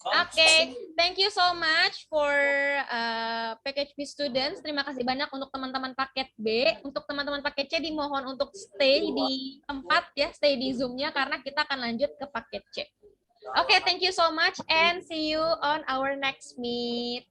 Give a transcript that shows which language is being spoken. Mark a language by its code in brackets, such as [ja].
[en] Oke, thank you so much for package B students. [id] Terima kasih banyak untuk teman-teman paket B. Untuk teman-teman paket C dimohon untuk stay di tempat ya, stay di Zoom-nya karena kita akan lanjut ke paket C. [en] Oke, thank you so much and see you on our next meet.